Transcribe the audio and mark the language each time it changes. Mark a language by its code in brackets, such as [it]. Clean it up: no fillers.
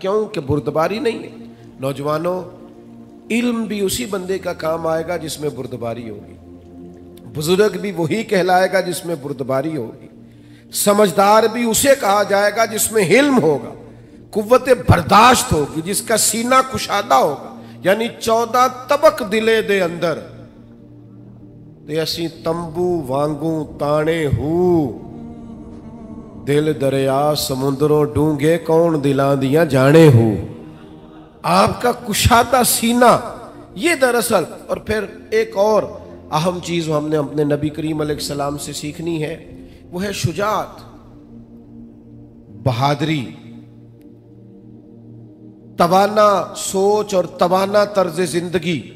[ur] کیوں کہ بردباری نہیں ہے. نوجوانوں، علم بھی اسی بندے کا کام آئے گا جس میں بردباری ہوگی. بزرگ بھی وہی کہلائے گا جس میں بردباری ہوگی. سمجھدار بھی اسے کہا جائے گا جس میں حلم ہوگا، قوت برداشت ہوگی، جس کا سینہ کشادہ ہوگا. [pa] یعنی 14 طبق دلے دے اندر تے اسی تمبو وانگوں تانے ہو، دل دریا سمندروں ڈونگے کون دلاں دیاں جانے ہو. [ur] آپ کا کشادہ سینہ یہ دراصل. اور پھر ایک اور اہم چیز ہم نے اپنے نبی کریم علیہ السلام سے سیکھنی ہے، وہ ہے شجاعت، بہادری، توانا سوچ اور توانا طرز زندگی.